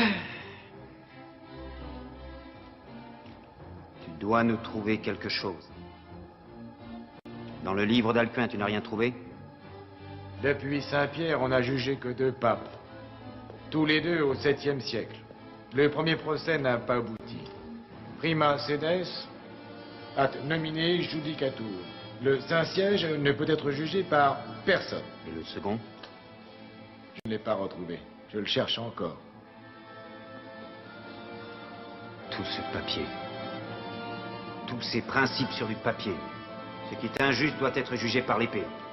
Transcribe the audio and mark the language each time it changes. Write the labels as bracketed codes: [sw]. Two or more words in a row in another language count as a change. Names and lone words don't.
[fr] Tu dois nous trouver quelque chose. Dans le livre d'Alcuin, tu n'as rien trouvé? Depuis Saint-Pierre, on n'a jugé que 2 papes. Tous les 2 au 7e siècle. Le premier procès n'a pas abouti. [la] Prima sedes, at nomine judicatur. [fr] Le Saint-Siège ne peut être jugé par personne. Et le second? Je ne l'ai pas retrouvé. Je le cherche encore. Tout ce papier. Tous ces principes sur du papier. Ce qui est injuste doit être jugé par l'épée.